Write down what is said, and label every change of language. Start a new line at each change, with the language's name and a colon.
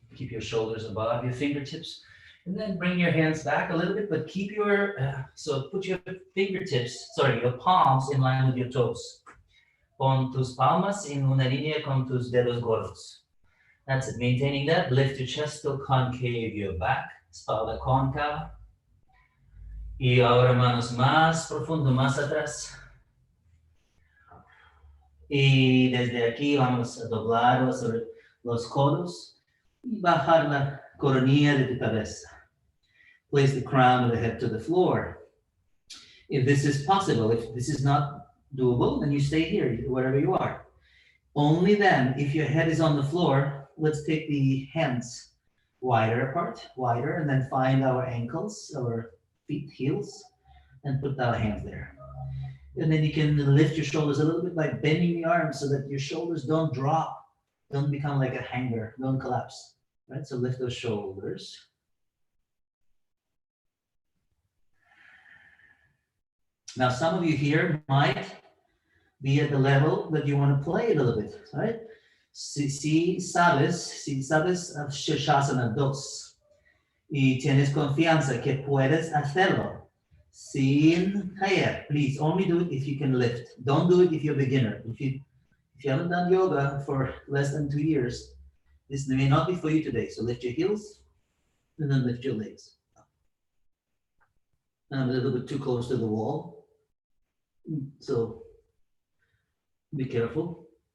English: Keep your shoulders above your fingertips. And then bring your hands back a little bit, but keep your, so put your your palms in line with your toes.
Spanish: Pon tus palmas en una línea con tus dedos gordos.
English: That's it, maintaining that. Lift your chest, still concave your back,
Spanish: espalda cóncava. Y ahora manos más profundo, más atrás. Y desde aquí vamos a doblar sobre los codos y bajar la coronilla de tu cabeza.
English: Place the crown of the head to the floor. If this is possible, if this is not doable, then you stay here, wherever you are. Only then, if your head is on the floor, let's take the hands wider apart, wider, and then find our ankles, our feet, heels, and put our hands there. And then you can lift your shoulders a little bit by bending the arms so that your shoulders don't drop, don't become like a hanger, don't collapse, right? So lift those shoulders. Now, some of you here might be at the level that you want to play a little bit, right?
Spanish: Si sabes Shirshasana 2 y tienes confianza que puedes hacerlo sin caer,
English: please only do it if you can lift. Don't do it if you're a beginner. If you haven't done yoga for less than 2 years, this may not be for you today. So lift your heels and then lift your legs. I'm a little bit too close to the wall. So be careful.